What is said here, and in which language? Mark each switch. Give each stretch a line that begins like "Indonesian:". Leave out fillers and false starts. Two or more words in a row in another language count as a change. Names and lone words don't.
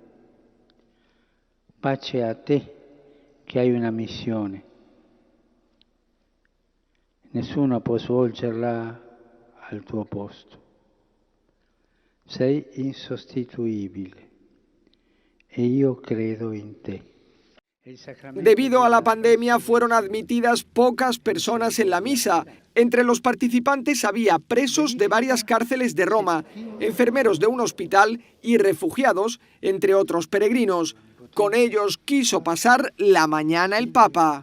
Italian: Pace a te, che hai una missione. Nessuno può svolgerla al tuo posto. Sei insostituibile e io credo in te.
Spanish: Debido a la pandemia fueron admitidas pocas personas en la misa. Entre los participantes había presos de varias cárceles de Roma, enfermeros de un hospital y refugiados, entre otros peregrinos. Con ellos quiso pasar la mañana el Papa.